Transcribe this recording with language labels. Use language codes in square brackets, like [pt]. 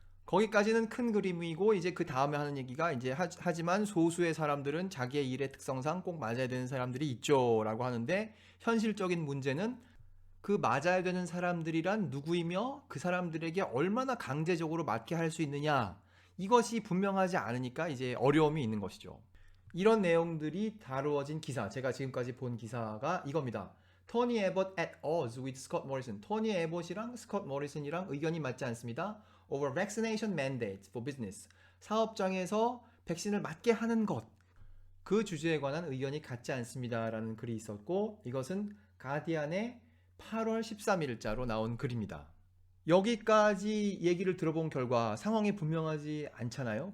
[ko] 거기까지는 큰 그림이고, 이제 그 다음에 하는 얘기가 이제 하지만 소수의 사람들은 자기의 일의 특성상 꼭 맞아야 되는 사람들이 있죠 라고 하는데, 현실적인 문제는 그 맞아야 되는 사람들이란 누구이며 그 사람들에게 얼마나 강제적으로 맞게 할 수 있느냐, 이것이 분명하지 않으니까 이제 어려움이 있는 것이죠. 이런 내용들이 다루어진 기사, 제가 지금까지 본 기사가 이겁니다. [en] 토니 에봇 at odds with Scott Morrison. [ko] 토니 에봇이랑 스콧 모리슨이랑 의견이 맞지 않습니다. [en] Over vaccination mandates for business. [ko] 사업장에서 백신을 맞게 하는 것, 그 주제에 관한 의견이 같지 않습니다 라는 글이 있었고, 이것은 가디안의 8월 13일자로 나온 글입니다. 여기까지 얘기를 들어본 결과 상황이 분명하지 않잖아요.